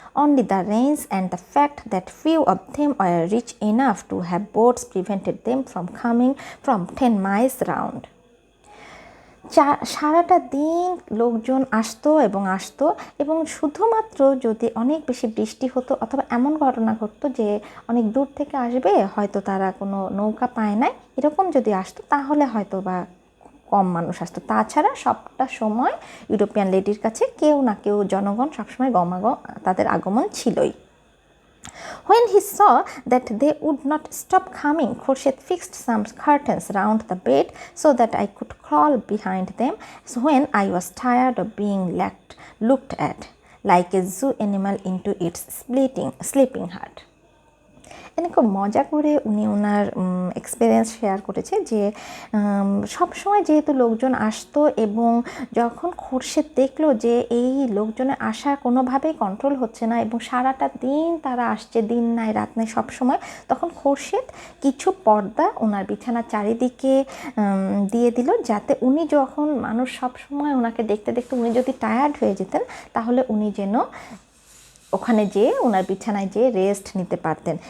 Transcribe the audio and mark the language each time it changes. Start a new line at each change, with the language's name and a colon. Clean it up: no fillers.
English: Only the rains and the fact that few of them were rich enough to have boats prevented them from coming from 10 miles round.
Bangla: সারাটা দিন লোকজন আসতো এবং শুধুমাত্র যদি অনেক বেশি বৃষ্টি হতো অথবা এমন ঘটনা ঘটতো যে অনেক দূর থেকে আসবে, হয়তো তারা কোনো নৌকা পায় নাই, এরকম যদি আসতো তাহলে হয়তো বা কম মানুষ আসতো। তাছাড়া সবটা সময় ইউরোপিয়ান লেডির কাছে কেউ না কেউ জনগণ সবসময় তাদের আগমন ছিলই।
English: When he saw that they would not stop coming, Khurshid fixed some curtains round the bed so that I could crawl behind them when I was tired of being looked at like a zoo animal into its sleeping hut.
Bangla: এনে খুব মজা করে উনি ওনার experience share করেছে যে সবসময় যেহেতু লোকজন আসতো এবং যখন খোরশেদ দেখলো যে এই লোকজনের আসা কোনোভাবেই কন্ট্রোল হচ্ছে না এবং সারাটা দিন তারা আসছে, দিন নাই রাত নাই সবসময়, তখন খোরশেদ কিছু পর্দা ওনার বিছানার চারিদিকে দিয়ে দিল, যাতে উনি যখন মানুষ সবসময় ওনাকে দেখতে দেখতে উনি যদি টায়ার্ড হয়ে যেতেন তাহলে উনি যেন ওখানে যেয়ে ওনার বিছানায় যেয়ে রেস্ট নিতে পারতেন।